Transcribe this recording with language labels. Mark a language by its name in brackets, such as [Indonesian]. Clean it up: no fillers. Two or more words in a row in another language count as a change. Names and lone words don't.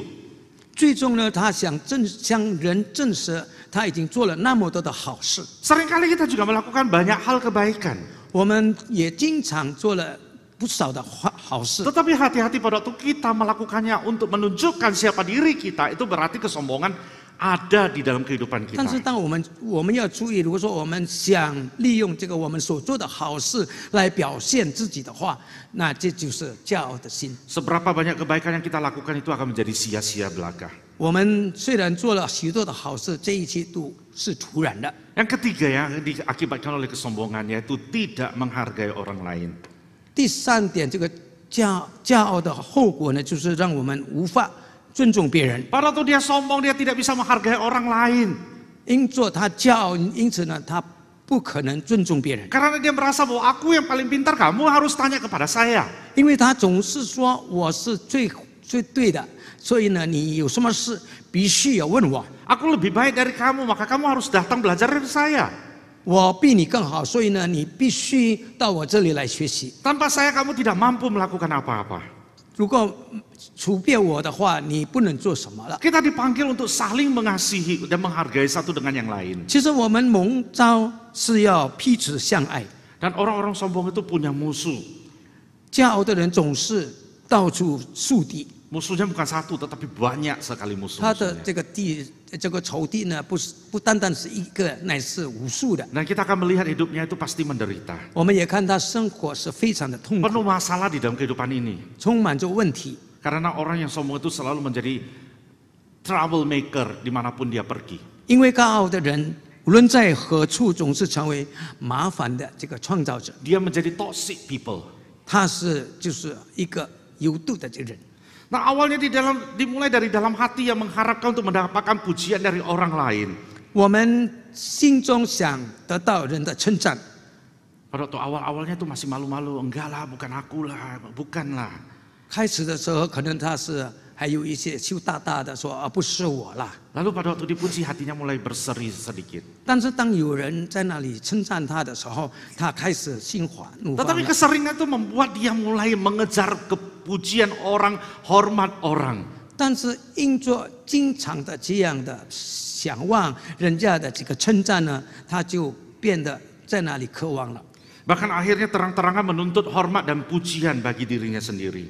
[Chinese] 最终呢，他想向人证实他已经做了那么多的好事。 [Indonesian] Seringkali kita juga melakukan banyak hal kebaikan. [Chinese] 我们也经常做了不少的好事。 [Indonesian] Tetapi hati-hati pada waktu kita melakukannya untuk menunjukkan siapa diri kita, itu berarti kesombongan ada di dalam kehidupan [Chinese] 但是 [Indonesian] kita. [Chinese] 当我们要注意，如果说我们想利用这个我们所做的好事来表现自己的话，那这就是骄傲的心。 [Indonesian] Seberapa banyak kebaikan yang kita lakukan itu akan menjadi sia-sia belaka. [Chinese] 我们虽然做了许多的好事，这一切都是徒然的。 [Indonesian] Yang ketiga yang diakibatkan oleh kesombongan yaitu tidak menghargai orang lain. [Chinese] 第3点，这个骄傲的后果呢，就是让我们无法尊重别人。 [Indonesian] Pada waktu dia sombong, dia tidak bisa menghargai orang lain. [Chinese] 因做他骄傲，因此呢，他不可能尊重别人， [Indonesian] Karena dia merasa bahwa aku yang paling pintar, kamu harus tanya kepada saya. [Chinese] 因为他总是说我是最对的，所以呢，你有什么事必须要问我， [Indonesian] Aku lebih baik dari kamu, maka kamu harus datang belajar dari saya. [Chinese] 我比你更好，所以呢，你必须到我这里来学习。 [Indonesian] Tanpa saya kamu tidak mampu melakukan apa-apa. [Chinese] 如果除别我的话，你不能做什么了。 [Indonesian] Kita dipanggil untuk saling mengasihi dan menghargai satu dengan yang lain. [Chinese] 其实我们蒙召是要彼此相爱， [Indonesian] Dan orang-orang sombong itu punya musuh. [Chinese] 骄傲的人总是到处树敌， [Indonesian] Musuhnya bukan satu, tetapi banyak sekali [Chinese] 他的 [Indonesian] musuh-musuhnya. [Chinese] 这个仇敌呢，不单单是一个，乃是无数的。 [Indonesian] Dan kita akan melihat hidupnya itu pasti menderita. [Chinese] 我们也看他生活是非常的痛苦， [Indonesian] Penuh masalah di dalam kehidupan ini. [Chinese] 充满着问题。 [Indonesian] Karena orang yang sombong itu selalu menjadi troublemaker dimanapun dia pergi. [Chinese] 因为高傲的人，无论在何处，总是成为麻烦的这个创造者。 [Indonesian] Dia menjadi [English] toxic people. [Chinese] 他就是一个有毒的这个人。 [Indonesian] Nah awalnya dimulai dari dalam hati yang mengharapkan untuk mendapatkan pujian dari orang lain. [Chinese] 我们心中想得到人的称赞， [Indonesian] Pada waktu awal-awalnya itu masih malu-malu. Enggak lah, bukan aku lah, bukanlah. [Chinese] 开始的时候可能他是还有一些羞答答的说不是我啦。 [Indonesian] Lalu pada waktu dipuji hatinya mulai berseri sedikit. [Chinese] 但是当有人在那里称赞他的时候，他开始心花怒放 [Indonesian] Tetapi [Chinese] 了。 [Indonesian] keseringan itu membuat dia mulai mengejar kepujian orang, hormat orang. [Chinese] 但是因着经常的这样的想望人家的这个称赞呢，他就变得在那里渴望了。 [Indonesian] Bahkan akhirnya terang-terangan menuntut hormat dan pujian bagi dirinya sendiri.